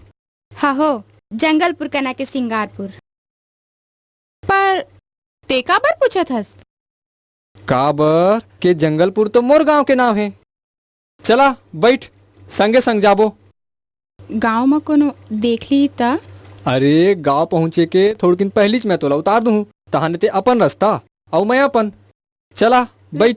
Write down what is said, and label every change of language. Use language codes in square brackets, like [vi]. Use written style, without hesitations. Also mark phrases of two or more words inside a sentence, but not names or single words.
[hne] हाँ हो, जंगलपुर का ना के सिंगारपुर। पर ते काबर पूछत हस? काबर के जंगलपुर तो मोर गांव के नाम है। चला बैठ, संगे संग जाबो। गांव में कोनो देख ली ता? अरे गांव पहुँचे के थोड़ी दिन पहली मैं तोला उतार दूँ, तहाने ते अपन रास्ता और मैं अपन। चला बैठ।